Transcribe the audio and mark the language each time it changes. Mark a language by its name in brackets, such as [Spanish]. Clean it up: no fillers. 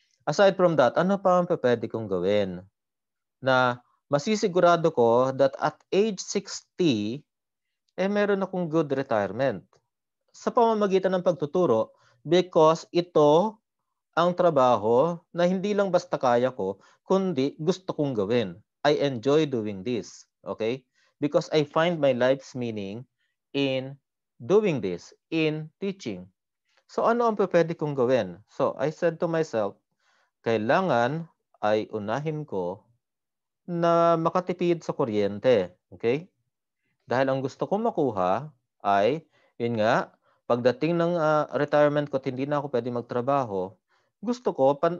[Filipino] Aside from that, ano pa ang pwede kong gawin na masisigurado ko [English] that at age 60 [Filipino] meron akong [English] good retirement [Filipino] sa pamamagitan ng pagtuturo, because ito ang trabaho na hindi lang basta kaya ko, kundi gusto kong gawin. [English] I enjoy doing this. Okay? Because I find my life's meaning in doing this, in teaching. [Filipino] So ano ang pwede kong gawin? [English] So I said to myself, [Filipino] kailangan ay unahin ko na makatipid sa kuryente. Okay? Dahil ang gusto kong makuha ay, yun nga, pagdating ng retirement ko at hindi na ako pwede magtrabaho, gusto ko